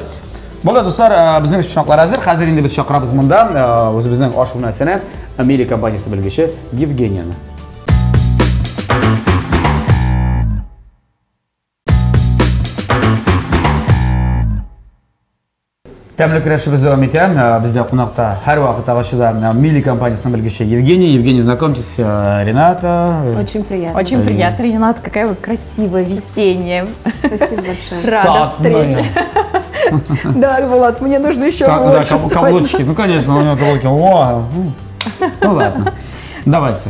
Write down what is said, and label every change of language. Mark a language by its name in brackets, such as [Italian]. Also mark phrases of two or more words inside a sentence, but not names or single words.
[Tatar] Булды достар, безнең пешмәкләр хәзер. Хәзер инде без чакырабыз монда үзебезнең аш бүлмәсенә Америка компаниясе белгече Евгенияны. Тәмле көрәшебез дәвам итә. Бездә кунакта һәр вакыт агачыда Мили компаниясының белгече Евгения. [Russian] Евгений, знакомьтесь, Рената. Очень приятно. Очень приятно, Ренат, какая вы красивая, весенняя. Спасибо большое. Рада встрече. Да, Булат, мне нужно еще Да, больше. каблучки. Ну, конечно, у него каблуки. О, ну ладно. Давайте.